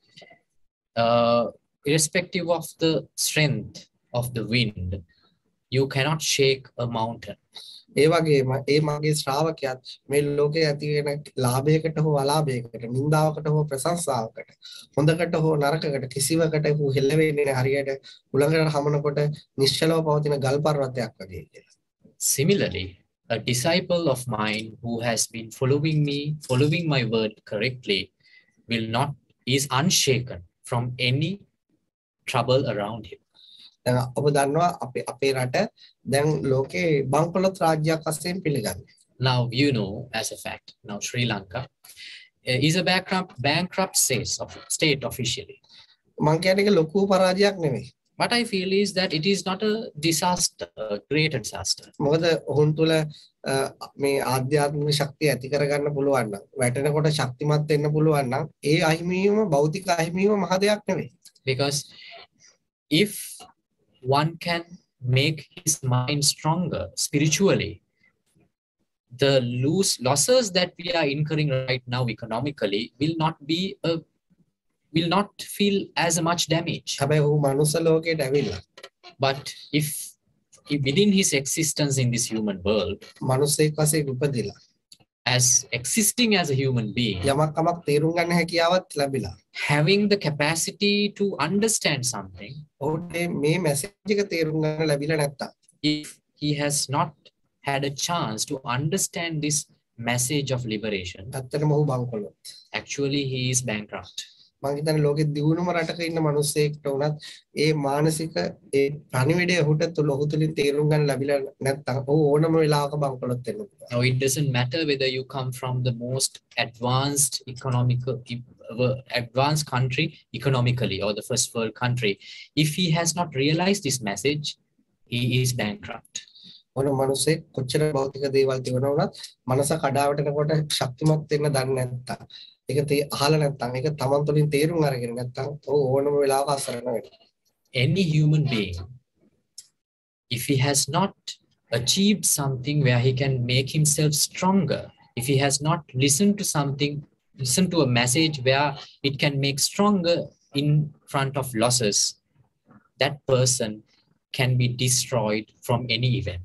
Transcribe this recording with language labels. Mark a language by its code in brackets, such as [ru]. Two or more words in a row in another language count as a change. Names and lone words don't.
[en] Irrespective of the strength of the wind, you cannot shake a mountain. [si] ඒ වගේම ඒ මගේ ශ්‍රාවකයාත් මේ ලෝකයේ ඇති වෙන ලාභයකට හෝ අලාභයකට, නින්දාවකට හෝ ප්‍රශංසාවකට, හොඳකට හෝ නරකකට කිසිවකට හෝ හෙල්ල වෙන්නේ නැහැ හරියට හුලඟට හමනකොට නිශ්චලව පවතින ගල් පර්වතයක් වගේ කියලා. [en] Similarly, a disciple of mine who has been following my word correctly is unshaken from any trouble around him. [si] දැන් ඔබ දන්නවා අපේ රට දැන් ලෝකේ බංකොලොත් රාජ්‍යයක් වශයෙන් පිළිගන්නේ. [en] Now you know as a fact, now Sri Lanka is a bankrupt state officially. [si] මං කියන්නේ ඒක ලොකු පරාජයක් නෙමෙයි. [en] What I feel is that it is not a disaster, a great disaster. [si] මොකද ඔහුන් තුල මේ ආධ්‍යාත්මික ශක්තිය ඇති කරගන්න පුළුවන් නම් වැටෙනකොට ශක්තිමත් වෙන්න පුළුවන් නම් ඒ අහිමිවීම භෞතික අහිමිවීම මහ දෙයක් නෙමෙයි. [en] Because if one can make his mind stronger spiritually, the losses that we are incurring right now economically will not feel as much damage. [si] හැබැයි ඔහු මනුස්ස ලෝකයට ඇවිල්ලා. [en] But if within his existence in this human world, [si] මනුස්සෙක් වශයෙන් උපදිලා [en] as existing as a human being, [si] යමක් කමක් තේරුම් ගන්න හැකියාවත් ලැබිලා, [en] having the capacity to understand something, [si] ඔහුට මේ මැසේජ් එක තේරුම් ගන්න ලැබිලා නැත්තම්, [en] if he has not had a chance to understand this message of liberation, [si] ඇත්තටම ඔහු බංකොලොත්. [en] actually he is bankrupt. [si] මම හිතන්නේ ලෝකෙ දියුණුම රටක ඉන්න මිනිස්සෙක්ට උනත් ඒ මානසික ඒ පණිවිඩය ඔහුට ඔහු තුලින් තේරුම් ගන්න ලැබිලා නැත්නම් ඔහු ඕනම වෙලාවක බංකොලොත් වෙන්න පුළුවන්. [en] Now it doesn't matter whether you come from the most advanced country economically or the first world country. If he has not realized this message, he is bankrupt. [si] ඕන මිනිස්සෙක් කොච්චර භෞතික දේවල් තිබුණා වුණත් මනස කඩාවැටෙනකොට ශක්තිමත් වෙන්න දන්නේ නැත්තම් ඒක අහලා නැත්තම් ඒක තමන් තුළින් තේරුම් අරගෙන නැත්තම් ඕනම වෙලාවක අසරණ වෙනවා. [en] Any human being, if he has not achieved something where he can make himself stronger, if he has not listened to a message where it can make stronger in front of losses, that person can be destroyed from any event.